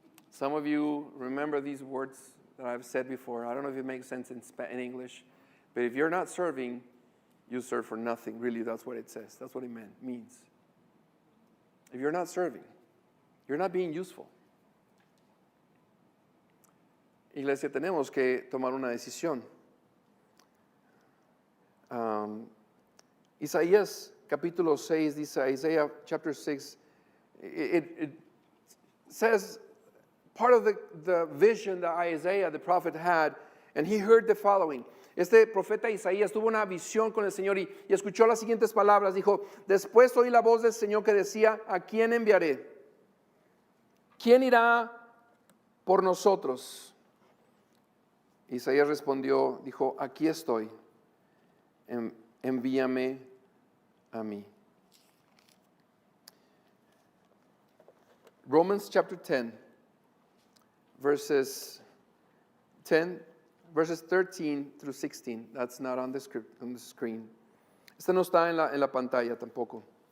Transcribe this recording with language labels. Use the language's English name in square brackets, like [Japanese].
[English] Some of you remember these words that I've said before. I don't know if it makes sense in English, but if you're not serving, you serve for nothing. Really, that's what it says. That's what it means. If you're not serving, you're not being useful. [Spanish] Iglesia, tenemos que tomar una decisión. Isaías capítulo 6 dice, [English] Isaiah chapter 6, it says part of the vision that Isaiah, the prophet, had, and he heard the following. [Spanish] Este profeta Isaías tuvo una visión con el Señor y escuchó las siguientes palabras. Dijo, después oí la voz del Señor que decía, ¿a quién enviaré? ¿Quién irá por nosotros? Isaías respondió, dijo, aquí estoy, envíame a mí. [English] Romans chapter 10, verses 10, verses 13 through 16. That's not on the script, on the screen. [Spanish] Este no está en la pantalla tampoco.